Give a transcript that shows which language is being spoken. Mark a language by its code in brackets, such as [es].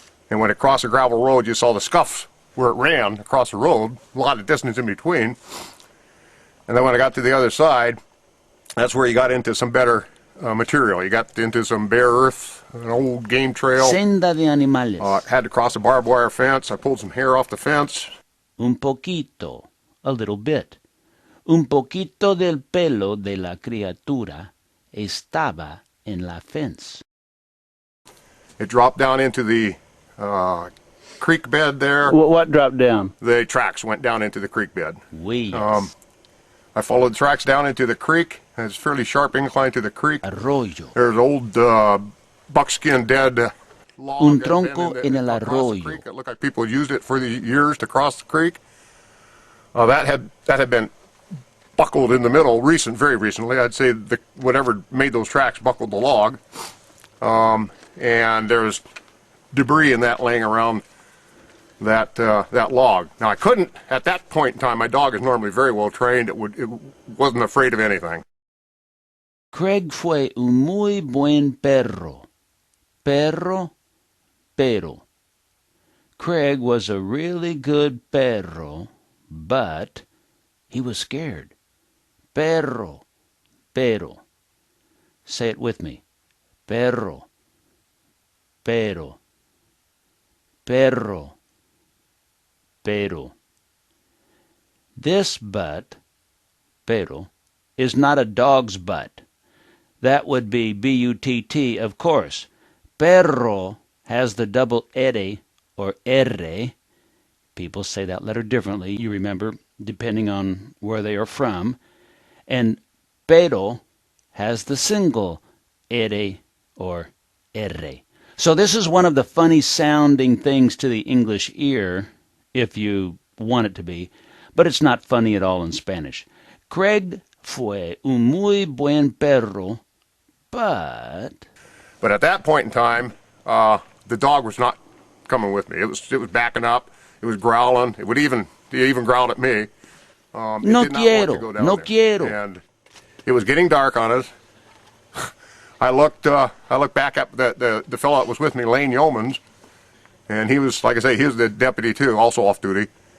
[en] And when it crossed the gravel road, you saw the scuffs where it ran across the road, a lot of distance in between. And then when I got to the other side, that's where you got into some better material. You got into some bare earth, an old game trail. [es] Senda de animales. [en] Had to cross a barbed wire fence. I pulled some hair off the fence. [es] Un poquito, [en] a little bit. [es] Un poquito del pelo de la criatura estaba en la fence. [en] It dropped down into the creek bed there. What dropped down? The tracks went down into the creek bed. [es] Huellas. [en] I followed the tracks down into the creek. It's a fairly sharp incline to the creek. [es] Arroyo. [en] There's an old buckskin dead log. [es] Un tronco en el arroyo. [en] It looked like people used it for the years to cross the creek. That had been buckled in the middle very recently. I'd say whatever made those tracks buckled the log. And there's debris in that laying around that log. Now I couldn't, at that point in time, my dog is normally very well trained, it wasn't afraid of anything. [es] Craig fue un muy buen perro. Perro, pero. [en] Craig was a really good perro, but he was scared. [es] Perro, pero. [en] Say it with me. [es] Perro, pero. Perro, pero. [en] This butt, pero, is not a dog's butt. That would be B-U-T-T, of course. Perro has the double ere, or R. People say that letter differently, you remember, depending on where they are from. And pero has the single ere, or R. So this is one of the funny sounding things to the English ear, if you want it to be, but it's not funny at all in Spanish. [es] Craig fue un muy buen perro, [en] but at that point in time, the dog was not coming with me. It was backing up. It was growling. It even growled at me. [es] No quiero. [en] And it was getting dark on us. I looked back at the fellow that was with me, Lane Yeomans, and he was, like I say, he was the deputy too, also off duty.